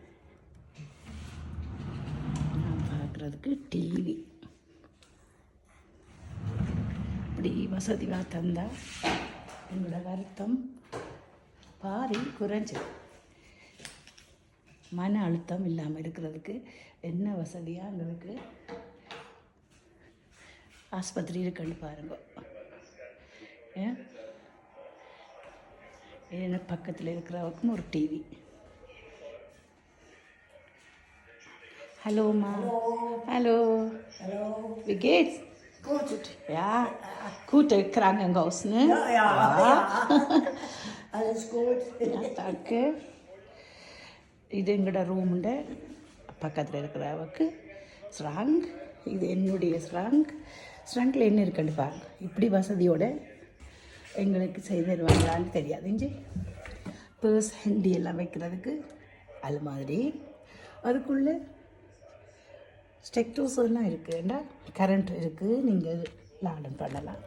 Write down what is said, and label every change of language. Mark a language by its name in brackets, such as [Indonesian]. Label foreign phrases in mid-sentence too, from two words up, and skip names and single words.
[Tamil] நான் பார்க்குறதுக்கு டிவி இப்படி வசதியாக தந்தால் எங்களோட வருத்தம் பாதி குறைஞ்சி மன அழுத்தம் இல்லாமல் இருக்கிறதுக்கு என்ன வசதியாக எங்களுக்கு ஆஸ்பத்திரி இருக்குன்னு பாருங்க. என்ன பக்கத்தில் இருக்கிறவருக்கும் ஒரு டிவி. ஹலோம்மா. ஹலோ. [German] Wie geht's? Gut. Ja, gute Krankenhaus, ne? Ja. Alles gut. Ja, danke. [Tamil] இது எங்களோட ரூமுண்ட பக்கத்தில் இருக்கிறவருக்கு ஸ்ராங்க். இது என்னுடைய ஸ்ராங்கில் என்ன இருக்குன்னு பாருங்க. இப்படி வசதியோடு எங்களுக்கு செய்து தருவாங்களான்னு தெரியாது. இஞ்சி பர்ஸ் ஹெண்டி எல்லாம் வைக்கிறதுக்கு அது மாதிரி அதுக்குள்ளே ஸ்டெக்டோஸ் எல்லாம் இருக்குதுண்டா, கரண்ட் இருக்குது, நீங்கள் லாடன் பண்ணலாம்.